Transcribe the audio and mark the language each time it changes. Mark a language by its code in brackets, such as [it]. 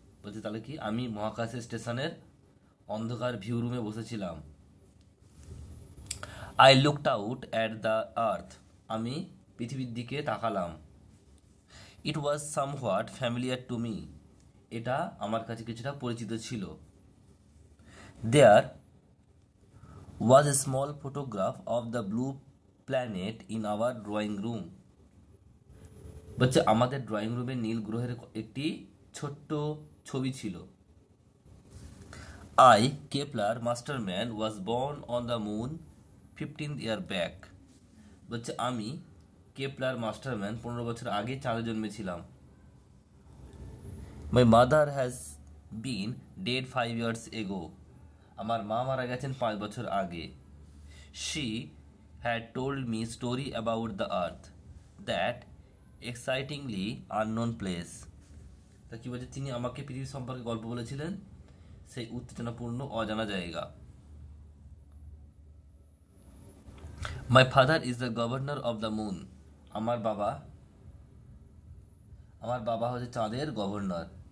[bn] বলছে তাহলে কি, আমি মহাকাশের স্টেশনের অন্ধকার ভিউ রুমে বসেছিলাম। [en] I looked out at the earth, [bn] আমি পৃথিবীর দিকে তাকালাম। [en] it was somewhat familiar to me, [bn] এটা আমার কাছে কিছুটা পরিচিত ছিল। [en] There was a small photograph of the blue planet in our drawing room. [bn] বলছে আমাদের ড্রয়িং রুমে নীল গ্রহের একটি ছোট্ট ছবি ছিল। [en] I, Kepler Masterman, was born on the moon 15 year back. [bn] বলছে আমি কেপলার মাস্টারম্যান 15 বছর আগে চাঁদে জন্মেছিলাম। [en] My mother has been dead 5 years ago. [bn] আমার মা মারা গেছেন 5 বছর আগে। [en] She had told me story about the earth, that excitingly unknown place. [bn] তা কি বলছে, তিনি আমাকে পৃথিবী সম্পর্কে গল্প বলেছিলেন, সেই উত্তেজনাপূর্ণ অজানা জায়গা। [en] My father is the governor of the moon. [bn] আমার বাবা হচ্ছে চাঁদের গভর্নর।